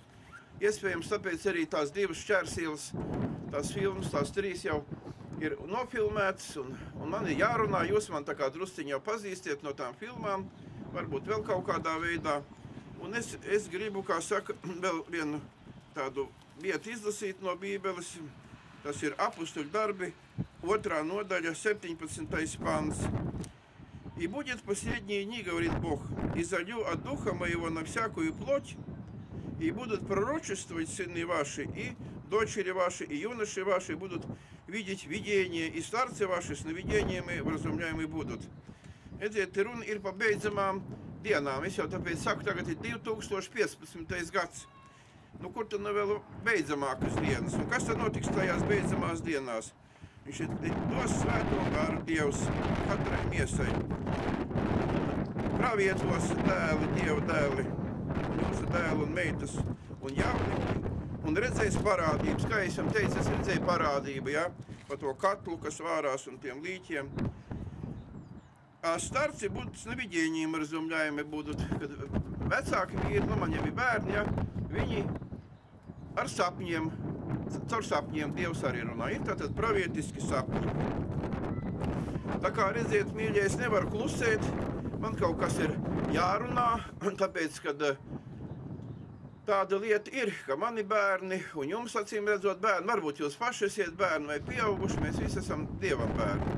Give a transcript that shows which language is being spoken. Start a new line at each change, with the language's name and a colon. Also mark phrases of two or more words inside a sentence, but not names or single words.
Latvian: Iespējams, tāpēc arī tās divas šķērsielas, tās filmas, tās 3 jau ir nofilmētas, un man ir jārunā, jūs man tā kā drusciņi jau pazīstiet no tām filmām, varbūt vēl kaut kādā veidā. Un es gribu, kā saka, vēl vienu tādu vietu izlasīt no Bībeles. Tas ir Apustuļu darbi, 2. nodaļa, 17. pants.
Russian: «И будет в последние дни, говорит Бог, и залью от духа моего на всякую плоть, и будут пророчествовать сыны ваши, и дочери ваши, и юноши ваши будут видеть видения, и старцы ваши snovидениями вразумляемы будут».
Latvian: Edziet, te runa ir pa beidzamām dienām. Es jau tāpēc saku, tagad ir 2015. gads. Nu, kur tad nu vēl beidzamākas dienas? Un kas tad notiks tajās beidzamās dienās? Viņš ir dos svēto garu Dievs katrai miesai. Pravietos dēli, Dieva dēli, jūsu dēli un meitas un jauniņi, un redzēs parādības. Kā es jums teicu, es redzēju parādību, ja? Pa to katlu, kas vārās un tiem līķiem.
Russian: А старцы будут snovидениями разумляемы будут,
Latvian: kad vecāki vīri, nu man jau ir bērni, ja, viņi ar sapņiem, caur sapņiem Dievs arī runā. Ir tātad pravietiski sapņi. Tā kā redziet, mīļie, es nevaru klusēt, man kaut kas ir jārunā, tāpēc, kad tāda lieta ir, ka mani bērni un jums acīm redzot bērni, varbūt jūs paši esiet bērni vai pieauguši, mēs visi esam Dievam bērni.